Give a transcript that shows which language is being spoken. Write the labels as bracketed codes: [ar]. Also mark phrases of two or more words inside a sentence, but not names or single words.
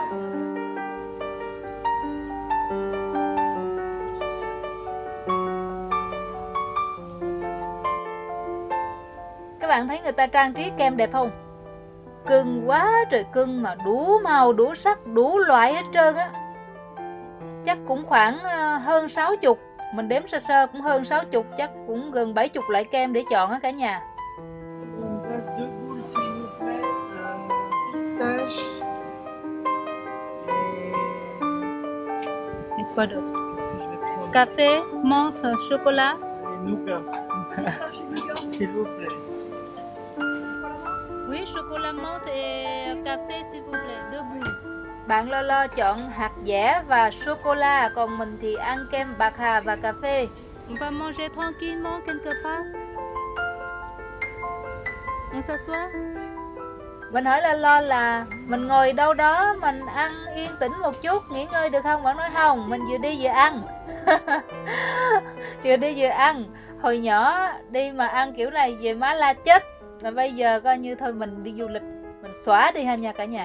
[vi] Các bạn thấy người ta trang trí kem đẹp không? Cưng quá trời cưng, mà đủ màu, đủ sắc, đủ loại hết trơn á. Chắc cũng khoảng hơn 60. Mình đếm sơ sơ cũng hơn 60, chắc cũng gần 70 loại kem để chọn á cả nhà. [fr] Quoi d'autre? Café, menthe, chocolat. S'il vous plaît. Oui, chocolat menthe et café s'il vous plaît, deux boules. [vi] Bạn Lo chọn hạt dẻ và sô-cô-la, còn mình thì ăn kem bạc hà và cà phê. [fr] On va manger tranquillement quelque part. On s'assoit. [vi] Mình hỏi Lo là mình ngồi đâu đó mình ăn yên tĩnh một chút, nghỉ ngơi được không? Bạn nói không, mình vừa đi vừa ăn. Vừa đi vừa ăn. Hồi nhỏ đi mà ăn kiểu này về má la chết. Mà bây giờ coi như thôi mình đi du lịch, mình xóa đi ha nha cả nhà.